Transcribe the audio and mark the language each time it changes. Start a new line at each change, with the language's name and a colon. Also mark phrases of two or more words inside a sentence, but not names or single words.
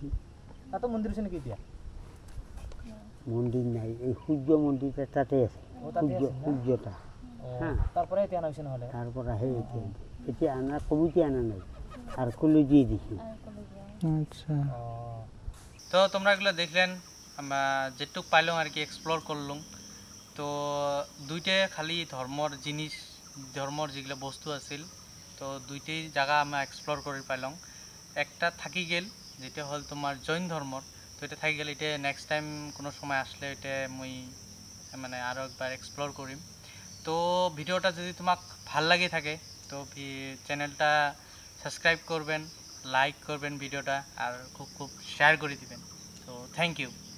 Assamese: তাতো মন্দিৰ আছে নেকি এতিয়া? মন্দিৰ নাই, এই সূৰ্য মন্দিৰটা তাতে আছে, সূৰ্যটা। তারপরে এতিয়া আনা হৈছে নহলে? তাৰপৰাহে এতিয়া আনা কমিটি আনা নাই, আৰু কলেজিয়ে দিছোঁ।
Bangla: আচ্ছা, তো তোমরা এগুলো দেখলেন, আমরা যেটুক পাইলাম আর কি এক্সপ্লোর করলাম। তো দুইটাই খালি ধর্মর জিনিস, ধর্মর যেগুলো বস্তু আছিল, তো দুইটাই জায়গা আমরা এক্সপ্লোর করে পাইলাম। একটা থাকি গেল যেটা হল তোমার জৈন ধর্মর, তো এটা থাকি গেল, এটা
English: next time
Bangla: কোনো সময় আসলে এটা মুই মানে আরও একবার এক্সপ্লোর করিম। তো ভিডিওটা যদি তোমাক ভাল লাগে থাকে তো চ্যানেলটা সাবস্ক্রাইব করবেন, লাইক করবেন ভিডিওটা, আর খুব খুব শেয়ার করে দিবেন।
English: তো Thank you.